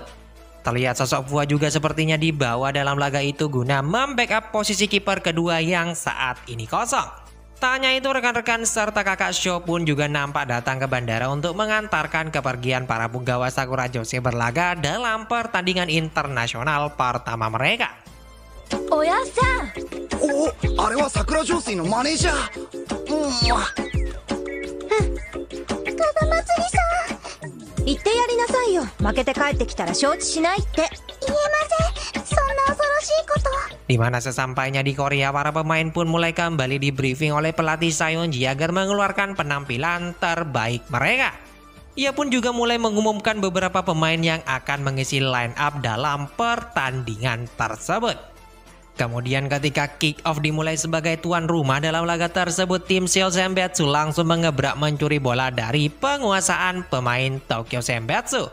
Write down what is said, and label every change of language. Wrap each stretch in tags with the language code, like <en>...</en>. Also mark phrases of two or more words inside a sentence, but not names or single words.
<id>Terlihat sosok Fua juga sepertinya dibawa dalam laga itu guna membackup posisi kiper kedua yang saat ini kosong. Tak hanya itu, rekan-rekan serta kakak Sho pun juga nampak datang ke bandara untuk mengantarkan kepergian para punggawa Sakura Jose berlaga dalam pertandingan internasional pertama mereka.</id> <ja>Oya-san! Oh, あれは桜上水のマネージャー。風祭りさん。言ってやりなさいよ。負けて帰ってきたら承知しないって。言えません。そんな恐ろしいこと。</ja> <id>Di mana sesampainya di Korea, para pemain pun mulai kembali di briefing oleh pelatih Seonji agar mengeluarkan penampilan terbaik mereka. Ia pun juga mulai mengumumkan beberapa pemain yang akan mengisi</id> <en>line up</en> <id>dalam pertandingan tersebut. Kemudian ketika</id> <en>kick off</en> <id>dimulai sebagai tuan rumah dalam laga tersebut, tim Seoul Senbetsu langsung mengebrak mencuri bola dari penguasaan pemain Tokyo Senbetsu.</id>